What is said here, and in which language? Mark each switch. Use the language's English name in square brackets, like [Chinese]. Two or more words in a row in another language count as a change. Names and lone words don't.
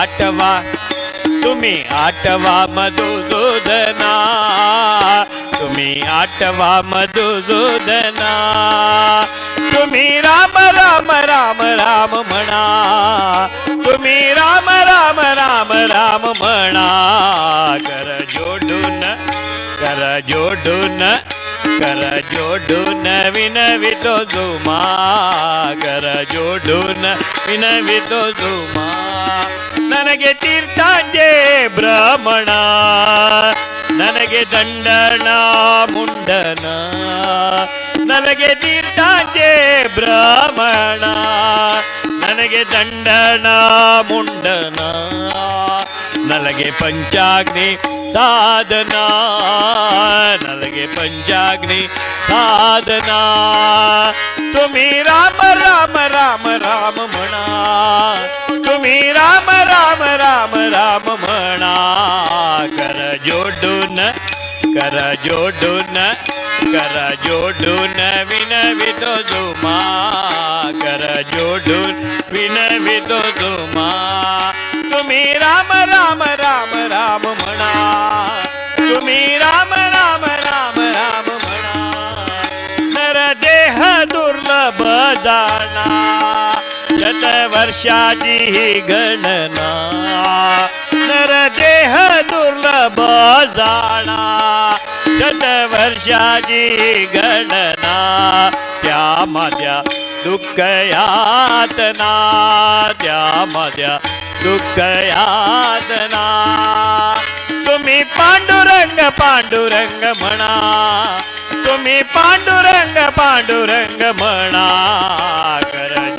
[Marathi] आठवा मधुसूदना तुम्ही आठवा मधुसूदना तुम्ही राम राम राम राम म्हणा तुम्ही राम राम राम राम म्हणा कर जोडून विनवितो जुमा कर जोडून विनवितो जुमा [Kannada] ನನಗೆ ತೀರ್ಥಾಂಜೆ ಬ್ರಾಹ್ಮಣ ನನಗೆ ದಂಡನ ಮುಂಡನ ನನಗೆ ತೀರ್ಥಾಂಜೆ ಬ್ರಾಹ್ಮಣ ನನಗೆ ದಂಡನ ಮುಂಡನ ನನಗೆ ಪಂಚಾಗ್ನಿ ಸಾಧನಾ ನನಗೆ ಪಂಚಾಗ್ನಿ ಸಾಧನಾ [Marathi] तुम्ही राम राम राम राम म्हणा तुम्ही राम राम राम राम म्हणा कर जोडून विनवितो जुमा कर जोडून विनवितो जुमा तुम्ही राम राम राम राम म्हणा तुम्ही राम राम राम राम म्हणा नर देह दुर्लभ जाणा शतवर्षाची ही गणना नर देह दुर्लभ जाणा शतवर्षाची ही गणना त्या माझ्या दुःख यातना त्या माझ्या दुःख यातना तुम्ही पांडुरंग पांडुरंग म्हणा तुम्ही पांडुरंग पांडुरंग म्हणा कर